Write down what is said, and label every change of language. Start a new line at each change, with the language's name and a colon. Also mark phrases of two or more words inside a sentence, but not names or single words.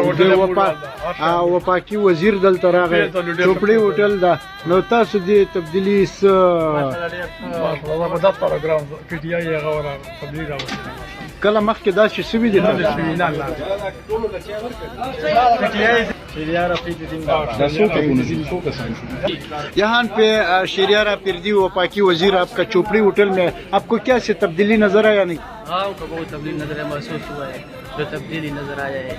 Pashto: وفاقي وزیر دلته راغی، چوپړی ہوټل دا. نو تاسو دی تبدیلی کله مخکې داسې سوي دي؟
Urdu: یہاں پہ شہریار پیردی وفاقی وزیر آپ کا چوپڑی ہوٹل میں، آپ کو کیا سے تبدیلی نظر آیا؟ نہیں ہاں کو بہت تبدیلی نظر ہے، محسوس ہوا ہے جو تبدیلی نظر آیا ہے.